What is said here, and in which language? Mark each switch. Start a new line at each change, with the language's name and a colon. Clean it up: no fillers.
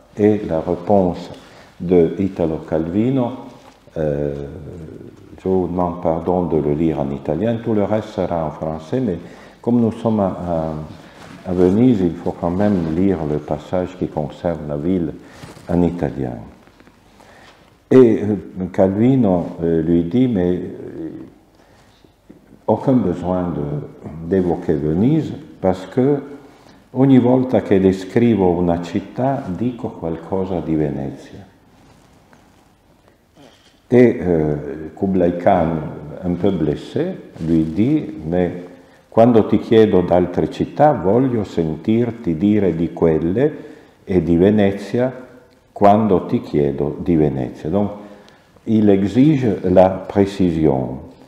French: Et la réponse de Italo Calvino, je vous demande pardon de le lire en italien, tout le reste sera en français, mais comme nous sommes à Venise, il faut quand même lire le passage qui concerne la ville en italien. Et Calvino lui dit, mais aucun besoin d'évoquer Venise, parce que
Italian: ogni volta che descrivo una città dico qualcosa di Venezia.
French: Et Kublai Khan, un peu blessé, lui dit, mais
Italian: quando ti chiedo d'altre città voglio sentirti dire di quelle e di Venezia quando ti chiedo di Venezia.
French: Donc, il exige la précision.